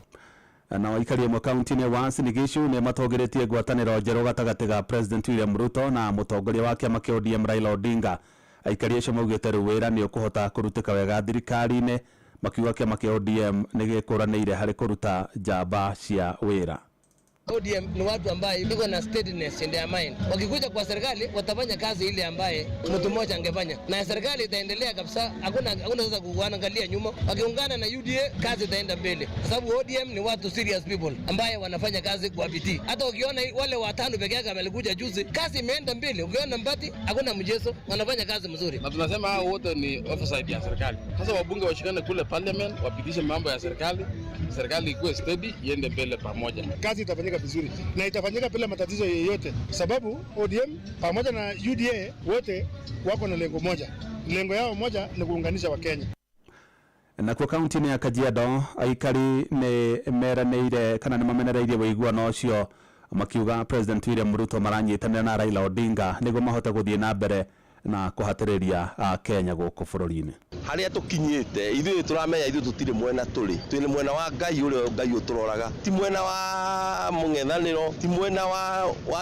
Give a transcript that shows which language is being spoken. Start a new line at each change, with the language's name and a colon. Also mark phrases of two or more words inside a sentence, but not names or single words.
Kikuyu: na aikari amwe kaunti-inĩ ya Uasin Gishu nĩ matongeretie ngwatanĩro njerũ gatagatĩ ga President William Ruto na mũtongoria wa kĩama kĩa ODM Raila Odinga. Aikari acio maugĩte rĩu wĩra nĩ ũkũhota kũrutĩka wega thirikari-inĩ makiuga kĩama kĩa ODM nĩ gĩkũranĩire harĩ kũruta njamba cia wĩra.
Swahili: ODM ni watu ambaye iko na
English: steadiness in their mind.
Swahili: Wakikuja kwa serikali watafanya kazi ile ambaye mtu mmoja angefanya, na serikali itaendelea kabisa. Hakuna sasa kuangalia nyuma. Wakiungana na UDA kazi itaenda mbele, kwa sababu ODM ni watu
English: serious people
Swahili: ambaye wanafanya kazi kwa bidii. Hata ukiona wale watano peke yake walikuja juzi, kazi imeenda mbele. Ukiona Mbati hakuna mjezo, wanafanya kazi mzuri. Na tunasema hao wote ni oversight ya serikali. Sasa wabunge washikane kule parliament, wapitishe mambo ya serikali, serikali ikuwe steady, iende mbele pamoja. Kazi itafanyika vizuri na itafanyika bila matatizo yoyote, sababu ODM pamoja na UDA wote wako na lengo moja. Lengo yao moja ni kuunganisha Wakenya.
Kikuyu: Na kwa kaunti ya Kajiado aikari nĩ meranĩire kana nĩ mamenereirie wĩiguano ũcio makiuga President William Ruto maranyitanĩra na Raila Odinga nĩguo mahote gũthiĩ na mbere na kuhatĩrĩria Kenya gũkũ bũrũri-inĩ. Haria tukinyite ithuĩ turamenya ithuĩ tutire mwena turi twĩ mwena wa Ngai ũrĩa Ngai ũtũroraga ti mwena wa mũng'ethanĩro ti mwena wa